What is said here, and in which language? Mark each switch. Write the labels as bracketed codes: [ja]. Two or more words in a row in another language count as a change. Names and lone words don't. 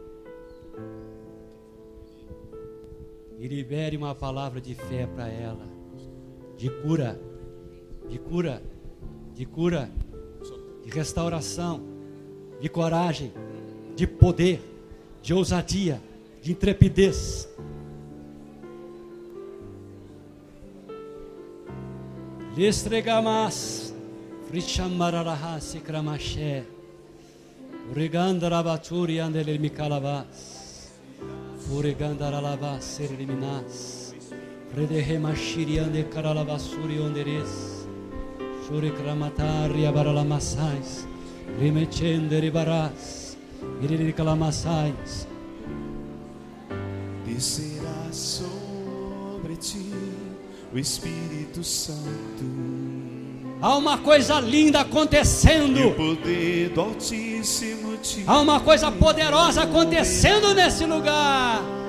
[pt] E libere uma palavra de fé para ela. De cura, de cura, de cura, de restauração, de coragem, de poder, de ousadia, de intrepidez. Lestregamas, frichamararahase kramaché, Urigandarabachuri andele micalavas, Furigandaralabas sereliminas, Redehemashiri ande caralabasuri onderes, Shurikramatari abaralamassais, Rimechendere baras, Iriricalamassais. Descerá sobre ti o Espírito Santo. Há uma coisa linda E acontecendo. o poder do Altíssimo te Há uma coisa poderosa acontecendo nesse lugar.